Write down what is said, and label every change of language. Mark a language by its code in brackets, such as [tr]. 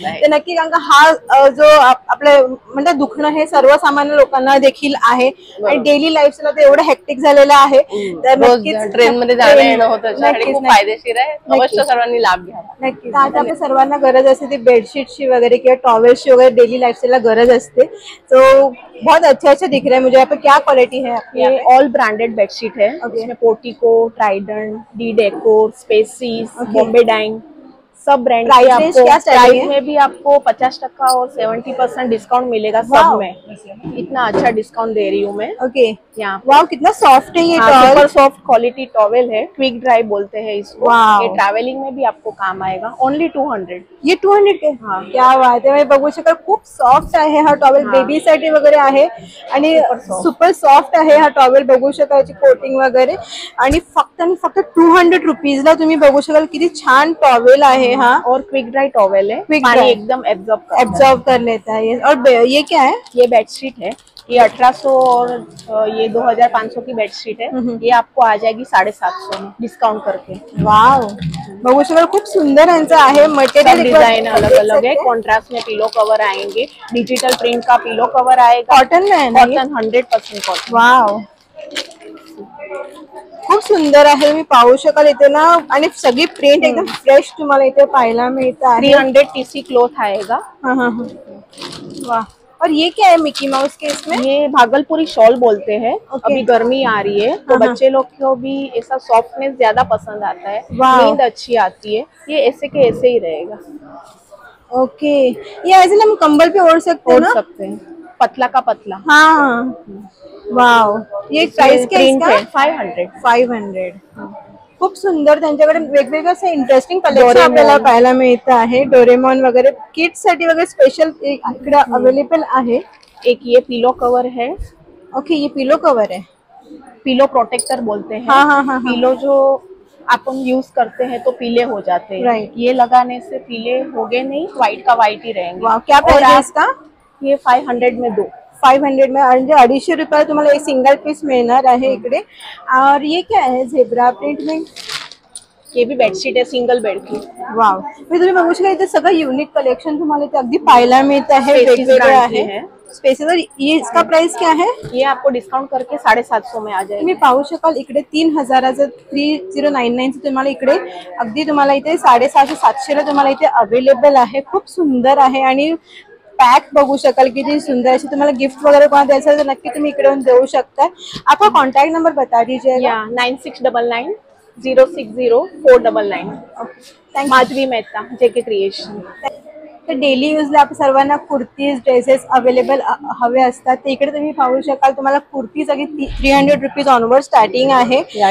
[mr] तर नक्की, कारण का हा जो आपलं म्हणतात दुखणं हे सर्वसामान्य लोकांना देखील आहे आणि डेली लाईफला ते एवढं हेक्टिक झालेलं आहे, तर नक्कीच ट्रेन मध्ये जाणं येणं होतं, खूप फायदेशीर आहे. अवश्य सर्वांनी लाभ घ्यावा. नक्की. आता आपल्या सर्वांना गरज असते ती बेडशीटची वगैरे किंवा टॉवेल्सची वगैरे डेली लाइफस्टाइल गरज असते. [hi] तो बहुत अच्छा दिख रहा है मुझे. यहाँ पे क्या क्वालिटी है? ये ऑल ब्रांडेड बेडशीट है, इसमें portico, Trident, D decor, spaces, Bombay dying सब ब्रांड की आपको प्राइस में भी आपको 50% और 70% डिस्काउंट मिलेगा सब में. इतना अच्छा डिस्काउंट दे रही हूँ मैं. ओके. यहाँ वाव, कितना सॉफ्ट है ये towel. Super soft quality towel है, क्विक ड्राई बोलते हैं इसको. ये ट्रैवलिंग में भी आपको काम आएगा. [en] Only 200. [hi] ये 200 के. क्या बात आहे. [mr] बघू शकाल खूप सॉफ्ट आहे हा टॉवेल, बेबीसाठी वगैरे आहे आणि सुपर सॉफ्ट आहे हा टॉवेल. बघू शकाल कोटिंग वगैरे, आणि फक्त 200 रुपीजला तुम्ही बघू शकाल किती छान टॉवेल आहे हा. [hi] और क्विक ड्राई टॉवेल है, पानी एकदम एब्जॉर्ब कर लेता है. और ये क्या है? ये बेडशीट है, ये 1800 और ये 2500 की बेडशीट है. ये आपको आ जाएगी 750 में डिस्काउंट करके. [mr] वाव, बघू शकाल खूप सुंदर यांचं आहे. [en] material [hi] डिजाइन अलग अलग है. कॉन्ट्रास्ट में पिलो कवर आएंगे, डिजिटल प्रिंट का पिलो कवर आएगा. कॉटन में है, कॉटन 100% कॉटन. [mr] वाव, खूप सुंदर आहे. तुम्ही पाहू शकाल इथे ना, आणि सगळी प्रिंट एकदम फ्रेश तुम्हाला इथे पाहायला मिळत आहे. [hi] 300 TC क्लॉथ आएगा. वाह. और ये क्या है मिकी माउस के इसमें? ये भागलपुरी शॉल बोलते हैं. अभी गर्मी आ रही है तो बच्चे लोग को भी ऐसा सॉफ्टनेस ज्यादा पसंद आता है, नींद अच्छी आती है. ये ऐसे के ऐसे ही रहेगा. ओके. ये ऐसे ना हम कंबल पे ओढ़ सकते हैं, पतला का पतला. हाँ. वाव. ये प्राइस क्या है इसका? [mr] 500. खूप सुंदर. त्यांच्याकडे वेगवेगळं असं इंटरेस्टिंग कलेक्शन आपल्याला पाहायला मिळतं आहे. डोरेमॉन वगैरे किड्स साठी वगैरे स्पेशल इकडे अवेलेबल आहे. [hi] एक ये पिलो कवर है. ओके, ये पिलो कवर है. पिलो प्रोटेक्टर बोलते हैं. हाँ. पिलो जो अपन यूज करते हैं तो पीले हो जाते हैं. [en] Right. [hi] ये लगाने से पीले होगे नहीं, व्हाइट का व्हाइट ही रहेंगे. वाह, क्या प्राइस है इसका? ये 500 में 2. 500 में, [mr] म्हणजे 250 रुपये तुम्हाला एक सिंगल पीस मिळणार आहे इकडे. [hi] और ये क्या है? झेब्रा प्रिंट में. ये भी बेडशीट है सिंगल बेड की. वाव. [mr] तुम्ही बघू शकता इथे सगळं युनिक कलेक्शन तुम्हाला इथे अगदी पाहायला मिळत आहे. वेगवेगळे आहे स्पेसिस. [hi] ये इसका प्राइस क्या है? ये आपको डिस्काउंट करके 750 में आ जाएगा. [mr] तुम्ही पाहू शकाल इकडे 3000चं 3099 तुम्हाला इकडे अगदी तुम्हाला इथे 650-700 ला तुम्हाला इथे अवेलेबल आहे. खूप सुंदर आहे. आणि पैक बघू शकाल किती सुंदर. अशी तुम्हाला गिफ्ट वगैरे कोणा द्यायचं तर नक्की तुम्ही इकडे येऊन देऊ शकता. [hi] आपका कॉन्टैक्ट नंबर बता दीजिएगा. 9699 060 499. Madhavi Mehta, JK creation. [mr] तर डेली यूजला आप सर्वांना कुर्तीज ड्रेसेस अवेलेबल हवे असतात, तर इकडे तुम्ही पाहू शकाल तुम्हाला कुर्तीज अगदी 300 रुपीज ऑनवर्ड स्टार्टिंग आहे. या